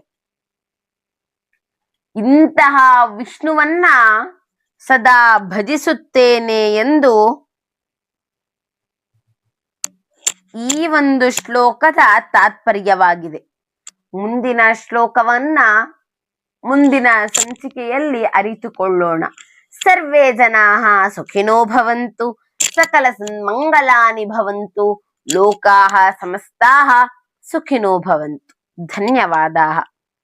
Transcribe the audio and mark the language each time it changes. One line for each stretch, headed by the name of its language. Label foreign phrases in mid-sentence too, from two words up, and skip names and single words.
Kannada: ಇಂತಹ ವಿಷ್ಣುವನ್ನ ಸದಾ ಭಜಿಸುತ್ತೇನೆ ಎಂದು ಈ ಒಂದು ಶ್ಲೋಕದ ತಾತ್ಪರ್ಯವಾಗಿದೆ. ಮುಂದಿನ ಶ್ಲೋಕವನ್ನ ಮುಂದಿನ ಸಂಚಿಕೆಯಲ್ಲಿ ಅರಿತುಕೊಳ್ಳೋಣ.
Sanskrit: ಸರ್ವೇ ಜನಾಃ ಸುಖಿನೋ ಭವಂತು, ಸಕಲ ಸನ್ಮಂಗಲಾನಿ ಭವಂತು, ಲೋಕಾಃ ಸಮಸ್ತಾಃ ಸುಖಿನೋ ಭವಂತು. ಧನ್ಯವಾದಾः.